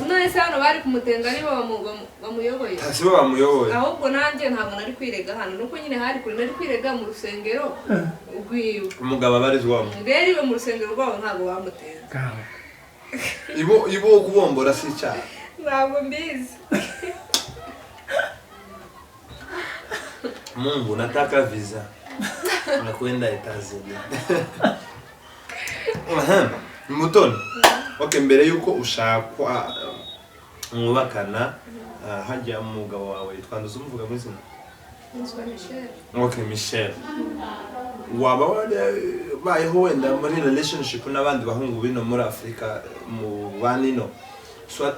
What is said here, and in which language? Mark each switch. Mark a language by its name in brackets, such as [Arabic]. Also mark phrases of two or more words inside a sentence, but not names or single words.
[Kinyarwanda] none se hano bari kumutenga nibo bamuyoboye sibo bamuyoboye ahubwo nanjye ntabwo nari kwirega hano nuko nyine hari kuri nari kwirega mu rusengero rwiwe umugabo abarizwamo rero iwe mu rusengero rwabo ntabwo bamutenga ibo kubombora si icyaha ntabwo mbizi [Swahili] Mungu nataka visa nakwenda Etazini [Kinyarwanda] Mutoni okay mbere yuko ushakwa mwubakana hajya umugabo wawe twanduza umuvuga mu izina Michel okay Michel waba bayeho wenda muri relationship n'abandi bahungu bino muri Afrika mu banino swate